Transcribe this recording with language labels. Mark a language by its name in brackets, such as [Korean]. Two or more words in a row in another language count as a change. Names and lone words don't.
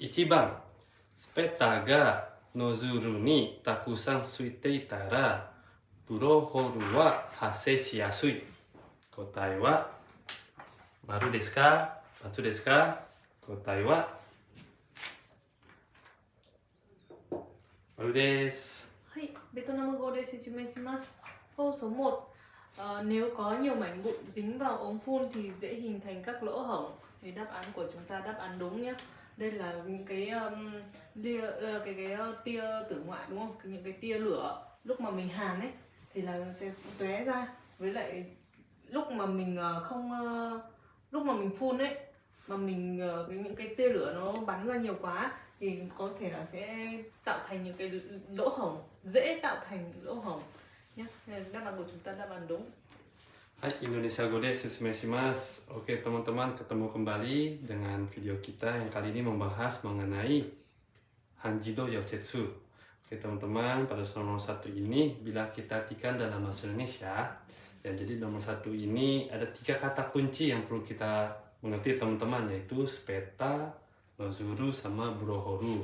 [Japanese] 1 番、スペタがノズルにたくさんついていたら、ブローホールは発生しやすい。答えは、丸ですか？×ですか？答えは、丸です。ベトナム語で説明します。 [Vietnamese] Câu số 1, nếu có nhiều mảnh vụn dính vào ống phun thì dễ hình thành các lỗ hổng. Thì đáp án của chúng ta đáp án đúng nhé. Đây là những cái tia tử ngoại đúng không? Những cái tia lửa lúc mà mình hàn ấy thì là sẽ tóe ra. Với lại lúc mà mình lúc mà mình phun ấy mà mình những cái tia lửa nó bắn ra nhiều quá thì có thể là sẽ tạo thành những cái lỗ hổng, dễ tạo thành lỗ hổng nhé. Đáp án của chúng ta đáp án đúng. [Japanese] Hai, インドネシア語で進めます. [Indonesian] Oke teman-teman, ketemu kembali dengan video kita yang kali ini membahas mengenai [Japanese] 半自動溶接. [Indonesian] Oke teman-teman, pada soal nomor 1 ini bila kita artikan dalam bahasa Indonesia, ya jadi nomor 1 ini ada 3 kata kunci yang perlu kita mengerti teman-teman, yaitu speta, nozuru, sama burohoru.